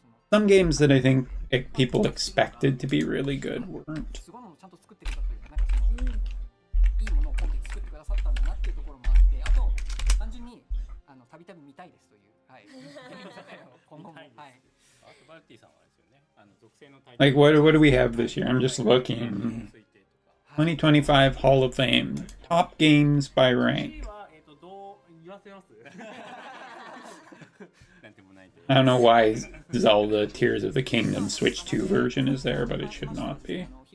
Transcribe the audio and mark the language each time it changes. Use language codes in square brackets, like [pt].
[en] some games that I think people expected to be really good weren't. [ja] すごいものをちゃんと作ってくれたというか、なんかその、いいものを今回作ってくださったんだなっていうところもあって、あと単純にたびたび見たいですという、はい。今後も、はい。あとバルティさんはですよね。属性のタイ [en] Like what do we have this year? I'm just looking. 2025 Hall of Fame. Top games by rank. [ja] どう言わせます [en] I don't know why Zelda Tears of the Kingdom Switch 2 version is there, but it should not be.